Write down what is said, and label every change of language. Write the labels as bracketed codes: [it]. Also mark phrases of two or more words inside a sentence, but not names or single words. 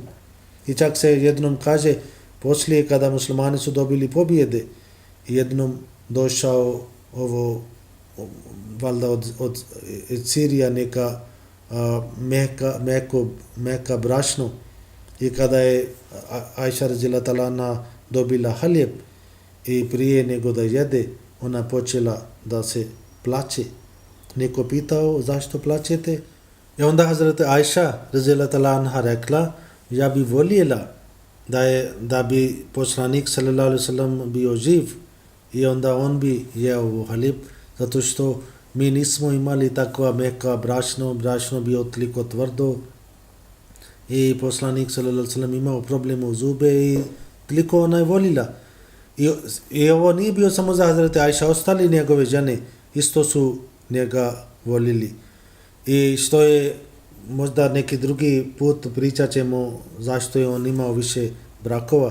[bs] I čak se jednom kaže, poslije kada muslimani su dobili pobjede, jednom došao valjda od Sirija neka meka brašno i kada je Ajša [ar] رضي الله تعالى عنها [bs] dobila halijep i prije nego da jede, ona počela da se plače. Neko pitao zašto plačete? I onda Hazrat Ajša [ar] رضي الله تعالى عنها [bs] rekla, ja bi voljela da bi poslanik [ar] صلى الله عليه وسلم [bs] bio živ i onda on bi jeo ovo halijep, zato što mi nismo imali takva meka brašno bio toliko tvrdo i poslanik [ar] صلى الله عليه وسلم [bs] imao probleme u zube i toliko ona je voljela. I ovo nije bio samo za Hazreti Ajša, ostali njegove žene isto su njega voljeli. I što je možda neki drugi put pričat ćemo zašto je on imao više brakova.